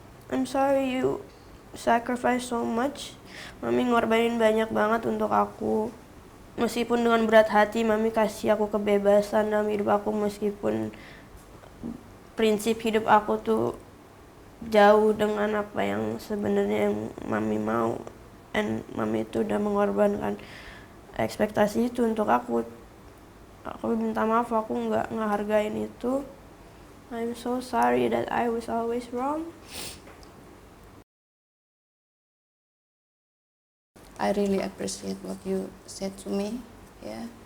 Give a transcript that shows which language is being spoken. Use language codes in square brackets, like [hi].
[en] I'm sorry you sacrifice so much. [id] Mami ngorbanin banyak banget untuk aku. Meskipun dengan berat hati, mami kasih aku kebebasan dalam hidup aku, meskipun prinsip hidup aku tuh jauh dengan apa yang sebenarnya yang mami mau. [en] And [id] mami itu udah mengorbankan ekspektasi itu untuk aku. Aku minta maaf, aku nggak ngehargain itu. [en] I'm so sorry that I was always wrong. I really appreciate what you said to me ya.